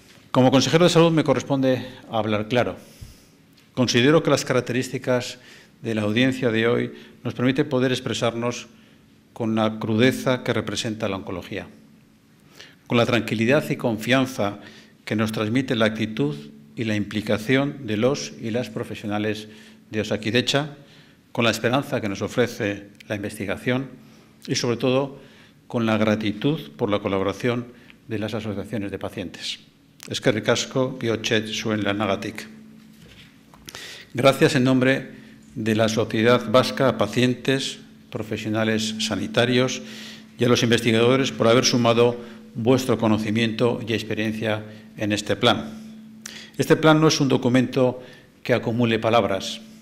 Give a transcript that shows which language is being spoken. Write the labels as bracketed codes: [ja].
[es] Como consejero de salud me corresponde hablar claro. Considero que las características de la audiencia de hoy nos permite poder expresarnos con la crudeza que representa la oncología, con la tranquilidad y confianza que nos transmite la actitud y la implicación de los y las profesionales de Osakidetza, con la esperanza que nos ofrece la investigación y, sobre todo, con la gratitud por la colaboración de las asociaciones de pacientes. [eu] Eskerrik asko, bihotzez zuen lanagatik. [es] Gracias en nombre de la sociedad vasca a pacientes, profesionales sanitarios y a los investigadores por haber sumado vuestro conocimiento y experiencia en este plan. Este plan no es un documento que acumule palabras.